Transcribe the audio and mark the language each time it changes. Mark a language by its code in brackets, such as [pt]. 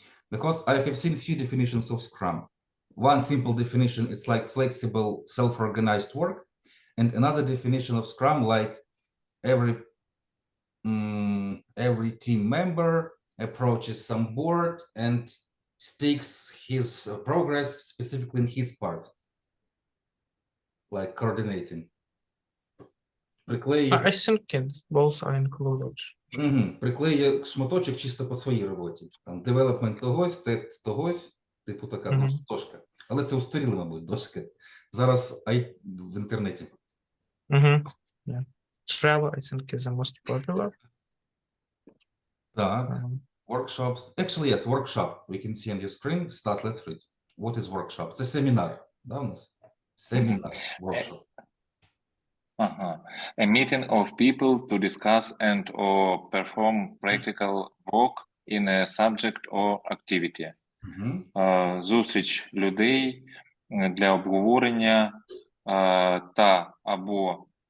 [en] Because I have seen few definitions of Scrum. One simple definition is like flexible, self-organized work, and another definition of Scrum like every team member approaches some board and sticks his progress specifically in his part, like coordinating. I think both are included. [uk] Приклею шматочок чисто по своїй роботі. Там девелопмент тогось, тест тогось, типу така дошка. Але це устаріла, мабуть, дошка. Зараз в інтернеті. [en] Yeah. Trello, I think, is the most popular. Так. Workshops. Actually, yes, workshop. We can see on your screen. Stas, let's read. What is workshop? [uk] Це семінар, да, у нас? Семінар, workshop. [en] A meeting of people to discuss and or perform practical work in a subject or activity. [uk] Зустріч людей для обговорення та або